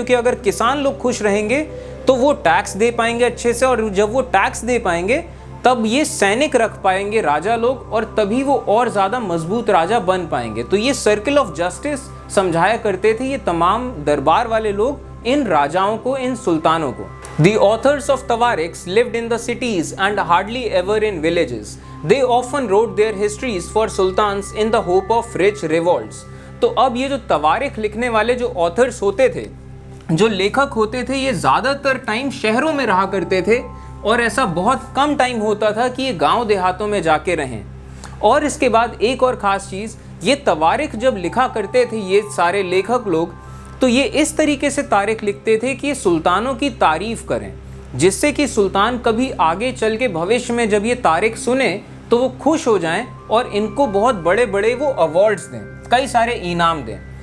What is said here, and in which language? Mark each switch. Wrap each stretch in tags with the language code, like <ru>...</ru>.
<hi>क्योंकि अगर किसान लोग खुश रहेंगे तो वो टैक्स दे पाएंगे अच्छे से, और जब वो टैक्स दे पाएंगे तब ये सैनिक रख पाएंगे राजा लोग, और तभी वो और ज़्यादा मजबूत राजा बन पाएंगे। तो ये सर्किल ऑफ जस्टिस समझाया करते थे ये तमाम दरबार वाले लोग इन राजाओं को, इन सुल्तानों को।</hi> <en>The authors of Tawarikhs lived in the cities and hardly ever in villages. They often wrote their histories for sultans in the hope of rich revolts.</en> <hi>तो अब ये जो तवारिख लिखने वाले जो ऑथर्स होते थे, जो लेखक होते थे, ये ज़्यादातर टाइम शहरों में रहा करते थे, और ऐसा बहुत कम टाइम होता था कि ये गांव देहातों में जाके रहें। और इसके बाद एक और ख़ास चीज़, ये तवारिख जब लिखा करते थे ये सारे लेखक लोग, तो ये इस तरीके से तारीख लिखते थे कि सुल्तानों की तारीफ़ करें, जिससे कि सुल्तान कभी आगे चल के भविष्य में जब ये तारीख सुने तो वो खुश हो जाएं और इनको बहुत बड़े बड़े वो अवार्ड्स दें, कई सारे इनाम दें।</hi>